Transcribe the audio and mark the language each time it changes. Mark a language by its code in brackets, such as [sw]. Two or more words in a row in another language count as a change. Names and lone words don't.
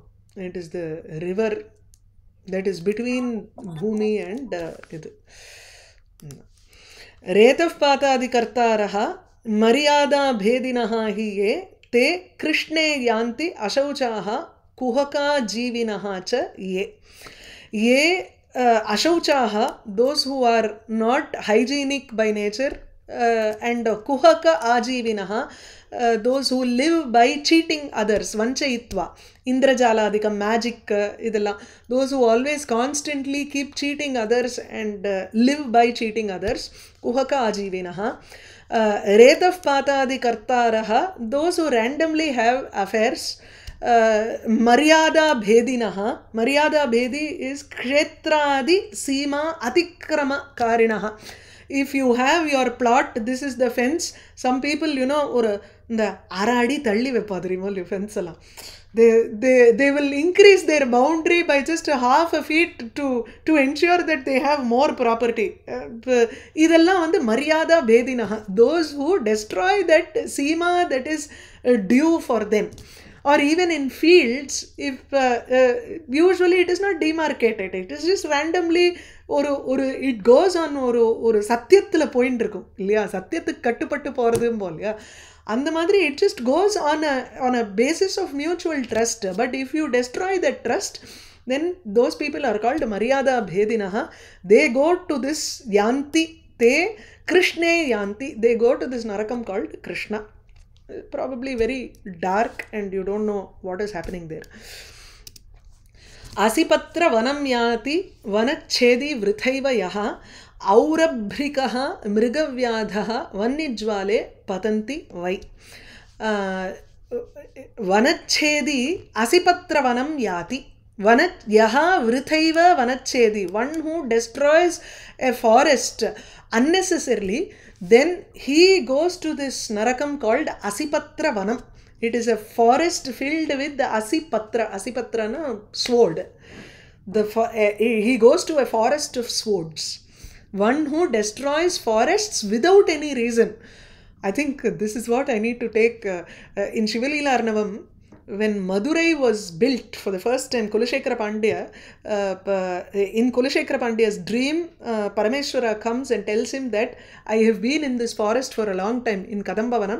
[en] It is the river that is between Bhumi and Idu. [sa] रेतः पातादि कर्तारः मर्यादा भेदिनः हि ये ते कृष्णे यान्ति अशौचाः कुहक जीविनः च ये. ये अशौचाः, [en] those who are not hygienic by nature, and [sa] कुहक आजीविनः, [en] those who live by cheating others, [sa] वञ्चयित्वा इन्द्रजालादिकम्, [en] magic, idella, those who always constantly keep cheating others and live by cheating others, [sa] कुहक आजीविनः. रेतः पातादि कर्तारः, [en] those who randomly have affairs, [sa] मर्यादा भेदिनः. मर्यादा भेदि is क्षेत्रादि सीमा अतिक्रम कारिणः. [en] If you have your plot, this is the fence. Some people, or the aradi thalli vepadrimo fence alla. They will increase their boundary by just a half a feet to ensure that they have more property. [ta] இதெல்ல வந்து [sa] मर्यादा भेदिनः. [en] Those who destroy that seema that is due for them. Or even in fields, if usually it is not demarcated, it is just randomly it goes on [ta] ஒரு சத்தியத்துல போயிட்டு இருக்கும் இல்லையா, சத்தியத்துக்கு கட்டுப்பட்டு போறதும் போலையா அந்த மாதிரி [en] it just goes on a basis of mutual trust. But if you destroy that trust, then those people are called Maryada Bhedinaha. They go to this Yanti, [sa] ते कृष्णे यान्ति, [en] they go to this Narakam called Krishna. Probably very dark and you don't know what is happening there. [sa] असिपत्र वनं याति वनच्छेदी वृथैव यः औरभ्रिकः मृगव्याधः वह्निज्वाले पतन्ति वै. वनच्छेदी असिपत्र वनं याति. यः वृथैव वनच्छेदी, [en] one who destroys a forest unnecessarily, then he goes to this Narakam called Asipatra Vanam. It is a forest filled with the Asipatra. Asipatra na sword. He goes to a forest of swords. One who destroys forests without any reason. I think this is what I need to take in Shivalila Arnavam. When Madurai was built for the first time, Kulashekara Pandya, in Kulashekara Pandya's dream, Parameshwara comes and tells him that I have been in this forest for a long time in Kadambavanam.